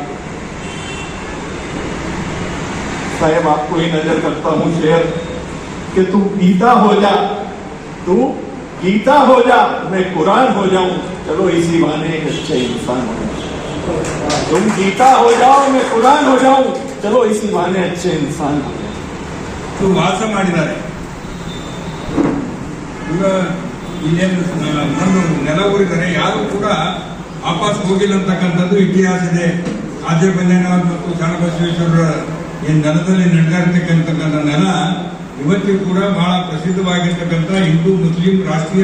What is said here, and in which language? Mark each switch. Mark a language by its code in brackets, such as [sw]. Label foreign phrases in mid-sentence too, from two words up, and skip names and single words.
[hi] साहब आपको ही नजर करता हूं शेर कि तू गीता हो जा, तू गीता हो जा, मैं कुरान हो जाऊं, चलो इसी बहाने एक अच्छे इंसान हो जाऊं। तुम गीता हो जाओ, मैं कुरान हो जाऊं, चलो इसी बहाने अच्छे इंसान हो जाऊं। [kn] तो ವಾಸ ಮಾಡಿದ್ದಾರೆ ಈಗ ಇನ್ನೇನು ನನ್ನ ನೆಲವೂರಿದ್ದಾರೆ, ಯಾರು ಕೂಡ ವಾಪಸ್ ಹೋಗಿಲ್ಲ ಅಂತಕ್ಕಂಥದ್ದು ಇತಿಹಾಸ ಇದೆ. ಆದ್ಯ ಬಂದೇನವರು ಮತ್ತು ಶರಣಬಸವೇಶ್ವರರ ಈ ನೆಲದಲ್ಲಿ ನಡೆದಿರ್ತಕ್ಕಂಥ ನೆಲ ಇವತ್ತಿಗೂ ಕೂಡ ಬಹಳ ಪ್ರಸಿದ್ಧವಾಗಿರ್ತಕ್ಕಂಥ ಹಿಂದೂ ಮುಸ್ಲಿಂ ರಾಷ್ಟ್ರೀಯ